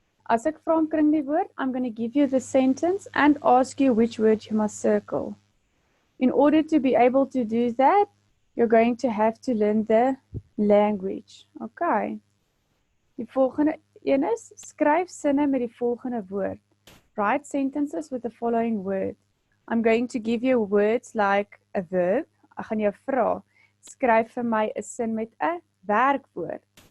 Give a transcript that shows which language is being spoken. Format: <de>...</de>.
<af>As ek vra omkring die woord,</af> <en>I'm going to give you the sentence and ask you which word you must circle. In order to be able to do that, you're going to have to learn the language. Okay.</en> <af>Die volgende een is, skryf sinne met die volgende woord.</af> <en>Write sentences with the following word. I'm going to give you words like a verb.</en> <af>Ek gaan jou vra, skryf vir my 'n sin met 'n werkwoord.</af>